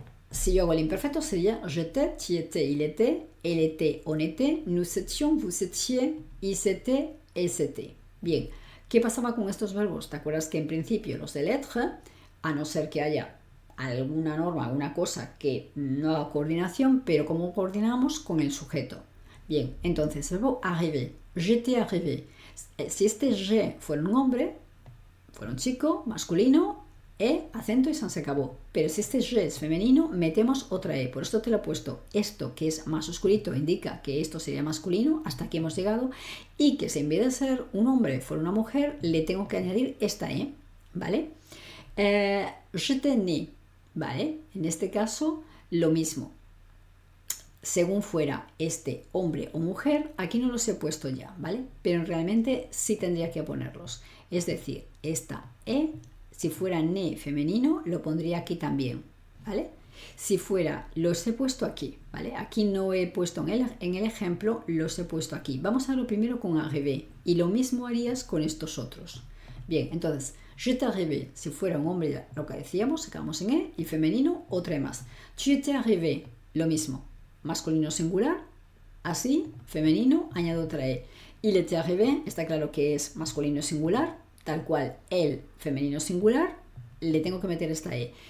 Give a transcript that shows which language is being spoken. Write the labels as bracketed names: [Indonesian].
[Spanish] Si yo hago el imperfecto sería [French] j'étais, tu étais, il était, elle était, on était, nous étions, vous étiez, ils étaient, elles étaient. [Spanish] Bien, ¿qué pasaba con estos verbos? ¿Te acuerdas que en principio los del être, a no ser que haya alguna norma, alguna cosa que no haga coordinación, pero ¿cómo coordinamos? Con el sujeto. Bien, entonces el verbo arriver, [French] j'étais arrivé. [Spanish] Si este je fuera un hombre, fuera un chico, masculino, acento y se acabó. Pero si este je es femenino, metemos otra e. Por esto te lo he puesto. Esto que es más oscurito indica que esto sería masculino, hasta aquí hemos llegado, y que si en vez de ser un hombre fuera una mujer, le tengo que añadir esta e, ¿vale? [French] J'étais né, [Spanish] ¿vale? En este caso, lo mismo. Según fuera este hombre o mujer, aquí no los he puesto ya, ¿vale? Pero realmente sí tendría que ponerlos. Es decir, esta E, si fuera ne femenino, lo pondría aquí también, ¿vale? Si fuera, los he puesto aquí, ¿vale? Aquí no he puesto en el ejemplo, los he puesto aquí. Vamos a lo primero con arrivé y lo mismo harías con estos otros. Bien, entonces, [French] j'étais arrivé, [Spanish] si fuera un hombre, lo que decíamos, sacamos en E, y femenino, otra E más. [French] Tu étais arrivé, [Spanish] lo mismo. Masculino singular, así, femenino, añado otra E. [French] Il était arrivé, [Spanish] está claro que es masculino singular, tal cual el femenino singular, le tengo que meter esta E.